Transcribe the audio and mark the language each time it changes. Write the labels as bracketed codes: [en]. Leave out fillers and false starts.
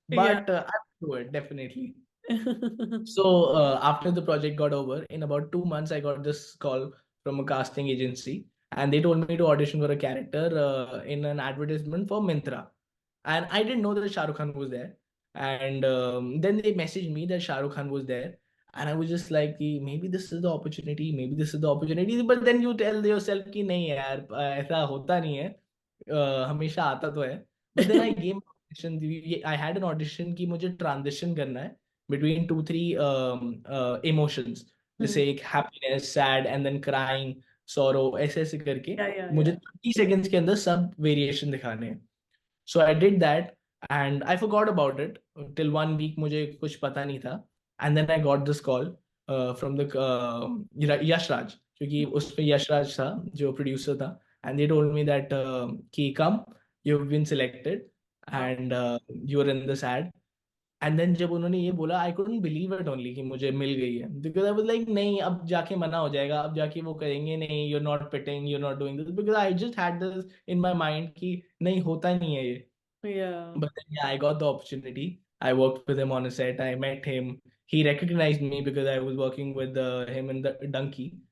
[en] but I'll do it definitely. So after the project got over, in about 2 months I got this call from a casting agency, and they told me to audition for a character in an advertisement for Mintra. And I didn't know that Shah Rukh Khan was there. And then they messaged me that Shah Rukh Khan was there, and I was just like कि maybe this is the opportunity, maybe this is the opportunity. But then you tell yourself [hi] कि नहीं यार, ऐसा होता नहीं है, हमेशा आता तो है. [en] But then I gave audition. I had an audition [hi] कि मुझे [en] transition करना है between 2 3 emotions, Hmm. जैसे एक happiness, sad, and then crying, sorrow, [hi] ऐसे ऐसे करके [en] Yeah, yeah, [hi] मुझे [en] yeah. [hi] 30 seconds के अंदर सब variation दिखाने हैं. [en] So I did that, and I forgot about it till 1 week. [hi] मुझे कुछ पता नहीं था. [en] And then I got this call from the Yash Raj, [hi] क्योंकि उसमें यश राज था जो प्रोड्यूसर था. [en] And they told me that कि come, you've been selected, Wow. and you're in this ad. [hi] And then जब उन्होंने ये बोला, [en] I couldn't believe it only [hi] कि मुझे मिल गई है. [en] Because I was like [hi] नहीं, अब जाके मना हो जाएगा, अब जाके वो कहेंगे नहीं, [en] you're not fitting, you're not doing this. Because I just had this in my mind [hi] कि नहीं, होता नहीं है ये. [en] Yeah. But then, yeah, I got the opportunity. I worked with him on a set. I met him. He recognized me because I was working with him in the donkey.